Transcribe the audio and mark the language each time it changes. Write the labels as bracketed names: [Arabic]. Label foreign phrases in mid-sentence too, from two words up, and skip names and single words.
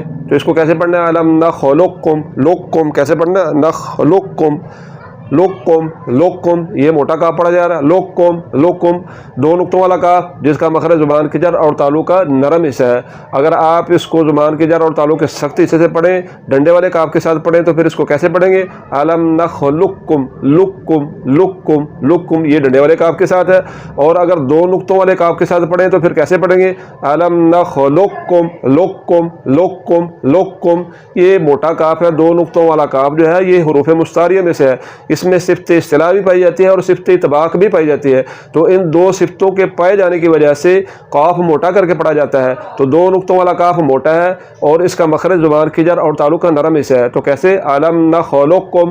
[Urdu] تو اس کو کیسے پڑھنا ہے، [Arabic] الم نخلقکم، [Urdu] لقکم کیسے پڑھنا ہے، [Arabic] نخلقکم لقکم لقکم، [Urdu] یہ موٹا کاف پڑھا جا رہا ہے، [Arabic] لقکم لقکم۔ [Urdu] دو نقطوں والا کاف جس کا مخرج زبان کی جڑ اور تالو کا نرم حصہ ہے، اگر آپ اس کو زبان کی جڑ اور تالو کے سخت حصے سے پڑھیں، ڈنڈے والے کاف کے ساتھ پڑھیں، تو پھر اس کو کیسے پڑھیں گے، [Arabic] الم نخلقکم لقکم لقکم لقکم، [Urdu] یہ ڈنڈے والے کاف کے ساتھ ہے۔ اور اگر دو نقطوں والے کاف کے ساتھ پڑھیں تو پھر کیسے پڑھیں گے، [Arabic] الم نخلقکم لقکم لقکم لقکم۔ [Urdu] یہ موٹا کاف ہے، دو نقطوں والا کاف جو ہے یہ حروف مستعاریہ میں سے ہے، اس میں صفت اصطلاح بھی پائی جاتی ہے اور صفت طباق بھی پائی جاتی ہے۔ تو ان دو صفتوں کے پائے جانے کی وجہ سے قاف موٹا کر کے پڑھا جاتا ہے۔ تو دو نقطوں والا کاف موٹا ہے اور اس کا مخرج زبان کی جڑ اور تالو کا نرم حصہ ہے، تو کیسے، [Arabic] الم نخلقکم۔